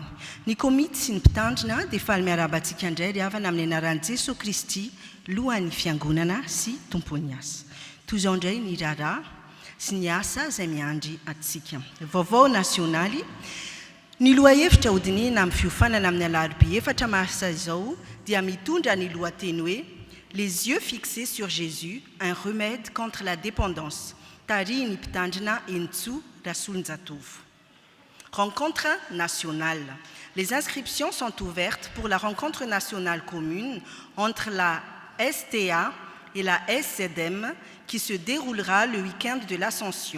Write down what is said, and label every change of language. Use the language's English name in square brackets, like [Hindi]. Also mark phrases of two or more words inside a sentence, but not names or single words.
[Malagasy] Ny komity sy ny mpitandrina dia faly miarabantsika indray ry havana amin'ny anaran'i Jesosy Kristy lohan'ny fiangonana sy tompony asa. Toy izao indray ny raharaha sy ny asa izay miandry antsika. Vaovao nasionaly, ny lohahevitra hodinina amin'ny fiofanana amin'ny alarobia 4 marsa izao dia mitondra ny lohateny hoe [French] les yeux fixés sur Jésus, un remède contre la dépendance. Tarini Pitandjina Entsu Rasulnzatouv. Rencontre nationale. Les inscriptions sont ouvertes pour la rencontre nationale commune entre la STA et la SZM qui se déroulera le week-end de l'Ascension.